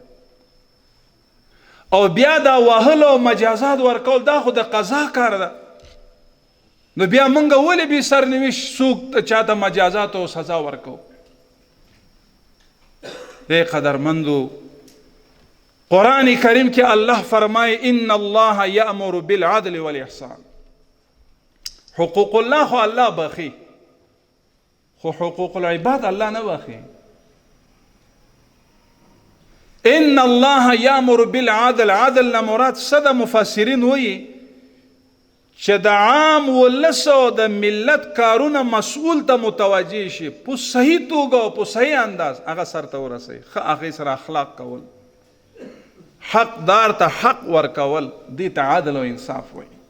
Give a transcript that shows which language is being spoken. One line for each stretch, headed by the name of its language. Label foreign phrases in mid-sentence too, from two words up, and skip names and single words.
Pashto: او بیا دا وهل او مجازات ورکول دا خو د قضا کار ده، نو بیا موږ ولې بې سرنوشت څوک چاته مجازات او سزا ورکو؟ ای قدرمندو، قرآن کریم کې الله فرمایي
Arabic: ان الله یأمر بالعدل والاحسان. حقوق الله
Pashto: خو الله بخي، خو
Arabic: حقوق العباد
Pashto: الله نه بخي.
Arabic: ان الله یأمر بالعدل،
Pashto: عدل نه مراد څه ده؟ مفسرین وایي چې د عام ولس او د ملت کارونه مسئول ته متوجه شي، په صحیح توګه او په صحیح انداز هغه سرته ورسوي، ښه هغې سره اخلاق کول، حقدار ته حق ورکول، دې ته عدل او انصاف وایي.